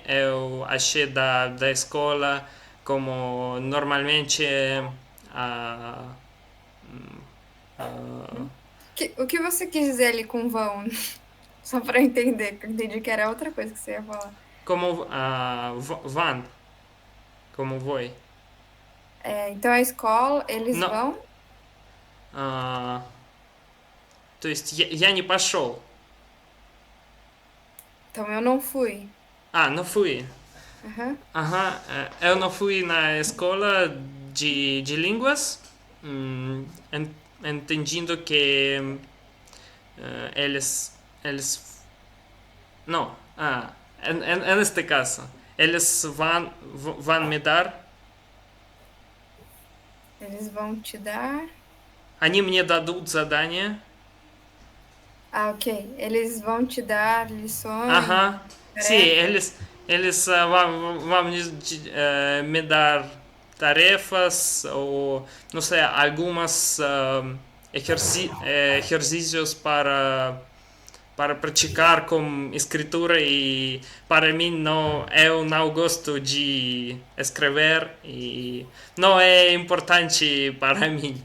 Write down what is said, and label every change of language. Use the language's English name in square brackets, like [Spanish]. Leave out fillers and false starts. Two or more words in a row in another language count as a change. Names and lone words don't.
[Portuguese] Eu achei da escola como normalmente ah, ah, O que você quis dizer ali com vão? Só pra eu entender, que eu entendi que era outra coisa que você ia falar. como van, como voi. É, então a escola, eles [Russian] Но, [Portuguese] vão. [Russian] а, то есть я не пошел. [Portuguese] Então eu não fui. Não fui. Aham. Aham, eu não fui na escola de línguas, entendendo que eles não, neste caso, eles vão me dar, Eles vão te dar. [Russian] они мне дадут задание. [Portuguese] Ah, ok. Eles vão te dar lições, Aham, sim, tarefas. eles vão me dar tarefas ou, não sei, algumas exercícios para praticar com escritura e para mim eu não gosto de escrever e não é importante para mim.